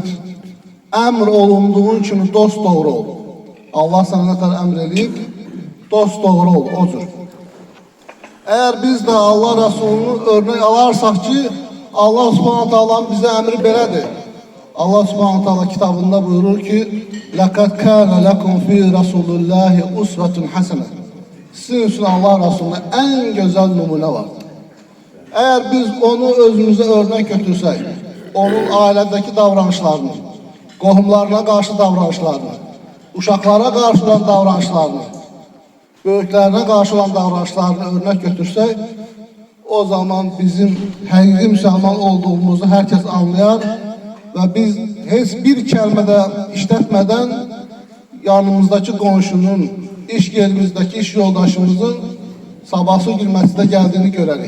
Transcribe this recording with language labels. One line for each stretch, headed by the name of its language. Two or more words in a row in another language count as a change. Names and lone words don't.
Azerbaijani: Əmr olunduğun kimi dost doğru ol. Allah sənə nə tər əmr edib, dost doğru ol, o cür. Əgər biz də Allah Rasulunu örnək alarsaq ki, Allah subhanətə bizə əmri belədir. Allah subhanətə kitabında buyurur ki,
Arabic: لَقَدْ كَانَ لَكُمْ فِي رَسُولُ اللّٰهِ اُسْوَةٌ حَسَنَةٌ.
Azerbaijani: Sizin üçün Allah Rasuluna ən gözəl nümunə var. Əgər biz onu özümüzə örnək götürsək, onun ailədəki davranışlarını, qohumlarına qarşı davranışlarını, uşaqlara qarşı olan davranışlarını, böyüklərinə qarşı olan davranışlarını örnək götürsək, o zaman bizim həqiqi müsəlman olduğumuzu hər kəs anlayar və biz heç bir kəlmədə işlətmədən yanımızdakı qonşunun, iş yerimizdəki iş yoldaşımızın sabahsı gülməsində gəldiyini görərik.